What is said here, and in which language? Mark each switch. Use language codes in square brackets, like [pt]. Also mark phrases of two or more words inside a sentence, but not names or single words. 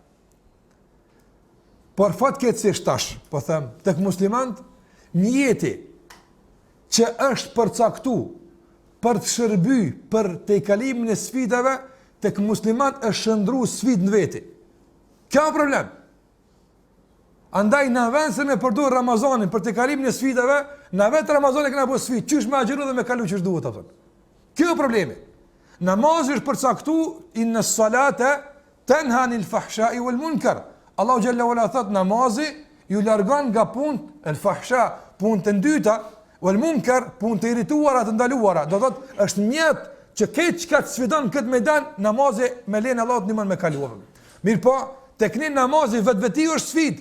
[sq] Por fatkeqësisht tash, po them, tek muslimanët mjeti që është përcaktuar për të shërbyer për të kalimin e sfidave, tek muslimanët është shndruar sfidë në veti. Kjo është problem. Andaj në vend se me përdor Ramazanin për të kalimin e sfidave, në vetë Ramazani kena bërë sfidë, çysh me agjeru dhe me kalu çysh duhet atë. Kjo është problemi. Namazi është përcaktuar [ar] إن الصلاة تنهى عن الفحشاء والمنكر. [sq] Allahu xhalla wala thot namazi ju largon nga punë el fahsha, punë të dyta, [ar] والمنكر, [sq] punë të irrituara, të ndaluara. Do thot është mjet që këtë çka të sfidon këtë medan, namazi me lenë Allahut ndihmon me kaluar. Mirpo tek ne namazi vetveti është sfidë.